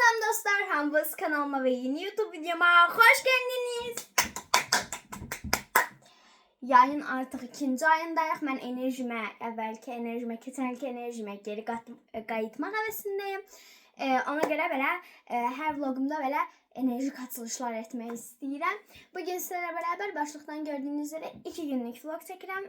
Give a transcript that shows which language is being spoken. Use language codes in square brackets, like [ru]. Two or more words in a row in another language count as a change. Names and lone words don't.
[tr] dostlar, Hambız kanalıma ve yeni YouTube videoma hoş geldiniz. [az] Yayın artıq ikinci ayındayıq. Mən əvvəlki enerjimə, keçənki enerjimə geri qayıtmaq həvəsindəyim. Ona görə belə hər vlogumda belə enerjik açılışlar etmək istəyirəm. Bugün sizlərlə bərabər başlıqdan gördüyünüz üzrə 2 günlük vlog çəkirəm.